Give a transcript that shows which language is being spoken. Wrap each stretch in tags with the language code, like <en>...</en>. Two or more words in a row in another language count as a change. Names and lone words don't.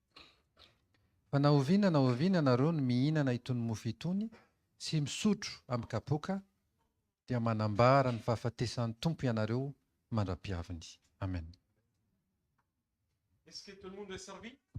<mg>Fa na oviana ianareo no mihinana itony mofo itony sy misotro amin'ny kapoaka, dia manambara ny fahafatesan'ny Tompo ianareo mandra-piaviny. Amen.</mg> <fr>Est-ce que tout le monde est servi?</fr>